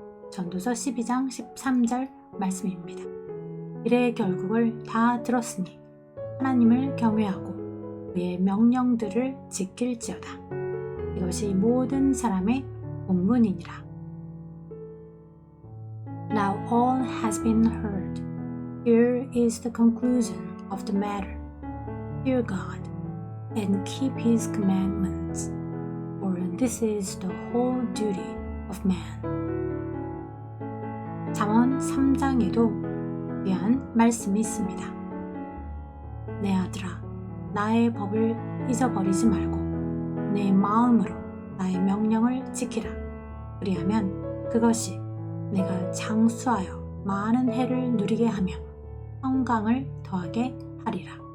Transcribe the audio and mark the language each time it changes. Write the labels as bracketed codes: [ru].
[ko] 전도서 12장 13절 말씀입니다. 이래 결국을 다 들었으니 하나님을 경외하고 그의 명령들을 지킬지어다. 이것이 모든 사람의 본분이니라. [en] Now all has been heard. Here is the conclusion of the matter. Fear God and keep His commandments, for this is the whole duty of man. [ko] 잠언 3장에도 귀한 말씀이 있습니다. 내 아들아, 나의 법을 잊어버리지 말고 내 마음으로 나의 명령을 지키라. 그리하면 그것이 내가 장수하여 많은 해를 누리게 하며 평강을 더하게 하리라.